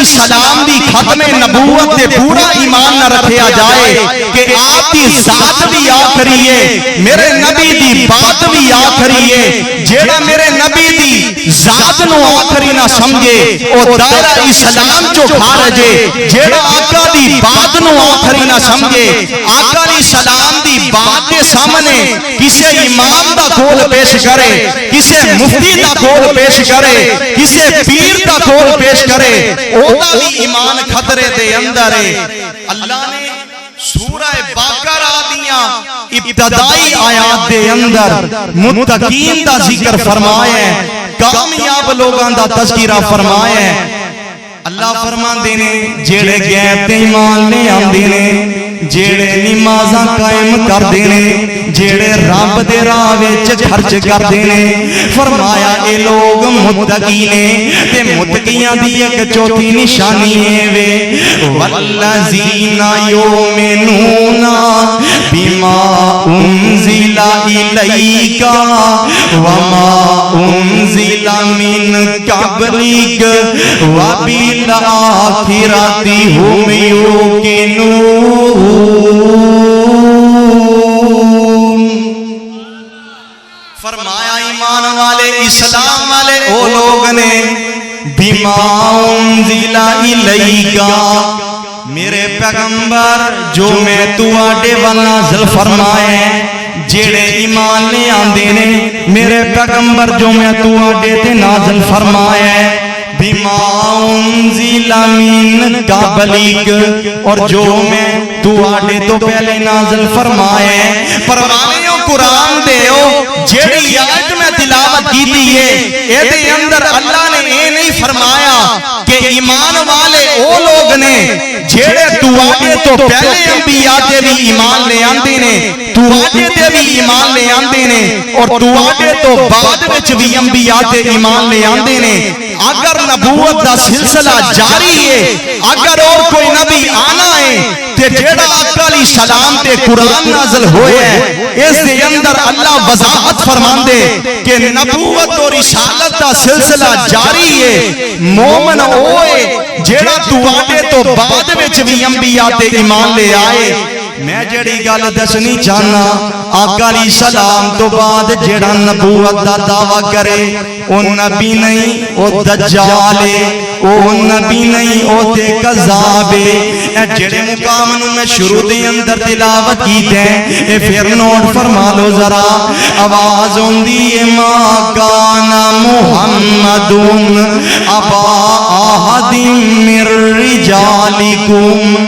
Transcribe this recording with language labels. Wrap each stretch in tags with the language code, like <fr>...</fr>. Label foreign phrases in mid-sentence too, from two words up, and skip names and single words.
<pa>السلام دی ختم نبوت دے پورا ایمان نہ رکھیا جائے کہ آپ دی ذات بھی آخری ہے میرے نبی دی بات بھی آخری ہے جیڑا میرے نبی دی ذات نو آخری نہ سمجھے او دائرہ اسلام چو کھارجے جیڑا آقا دی بات نو آخری نہ سمجھے آقا علیہ السلام دی بات دے سامنے کسے امام دا کول پیش کرے کسے مفتی دا کول پیش کرے کسے پیر دا کول پیش کرے اوہ بھی ایمان خطرے دے اندر ہے اللہ نے سورہ باقرہ دیاں ابتدائی آیات دے اندر متقین دا ذکر فرمایا ہے کامیاب لوگاں دا تذکرہ فرمایا ہے اللہ فرمان دینے جیڑے غیب تے ایمان لے آن دینے جیڑے نمازاں قائم کر دینے جیڑے رب دے راہ وچ خرچ کر دینے فرمایا اے لوگ متقی نے تے متقیاں دی ایک چوتھی نشانی ہے وے</pa> <ar>والذین یؤمنون بما انزل الیک وما انزل من قبلک وبالآخرۃ هم یوقنون</ar> <pa>فرمایا ایمان والے اسلام والے او لوگ نے</pa> <ar>بما انزل</ar> <pa>الیکا میرے پیغمبر جو میں تو آڈے والا نازل فرمائے جیڑے ایمان لے آندے نے میرے پیغمبر جو میں تو آڈے تے نازل فرمائے</pa> <ar>بما انزل من قبلک</ar> <pa>اور جو میں تو آڈے تو پہلے نازل فرمائے پروانیوں قرآن دیو جیڑی آیت میں تلاوت کی دیئے ایدے اندر اللہ نے یہ نہیں فرمایا کہ ایمان والے او لوگ نے جیڑے تو آگے تو پہلے انبیاء دے بھی ایمان لے آندے نے تو آگے دے بھی ایمان لے آندے نے اور تو آگے تو بعد وچ بھی انبیاء دے ایمان لے آندے نے اگر نبوت دا سلسلہ جاری ہے اگر اور کوئی نبی آنا ہے تے جیڑا آقا علیہ السلام تے قرآن نازل ہوئے ہیں اس دے اندر اللہ وضاحت فرماندے کہ نبوت اور رسالت دا سلسلہ جاری ہے مومن ہوئے جیڑا تو آگے تو بعد وچ بھی انبیاء تے ایمان لے آئے میں جڑی گل دسنی چاہنا آقا علیہ السلام تو بعد جڑا نبوت دا دعویٰ کرے او نبی نہیں او دجال ہے او نبی نہیں او تے کذاب ہے اے جڑے مقام نو میں شروع دے اندر تلاوت کیتے ہیں اے پھر نوٹ فرما لو ذرا آواز ہوندی ہے</pa> <ar>ما کان محمد ابا احد من رجالکم</ar>